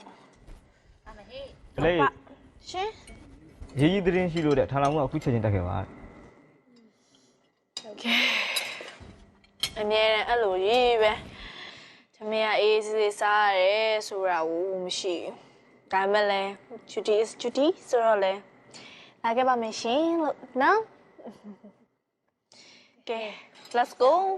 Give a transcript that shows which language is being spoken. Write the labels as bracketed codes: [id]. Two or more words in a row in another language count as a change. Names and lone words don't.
[my] ကလေး ရှင် ရေးကြီးသတင်းရှိလို့တဲ့ထားလောင်ကအခုချက်ချင်းတက်ခဲ့ပါ โอเคအမြဲတမ်းအဲ့လိုရေးပဲသမီးကအေးစေးစားရတယ်ဆိုတာကိုမရှိဘူးဒါမဲ့လဲ [en] duty is duty [my] ဆိုတော့လဲလာခဲ့ပါမယ်ရှင်လို့နော် [en] Okay let's go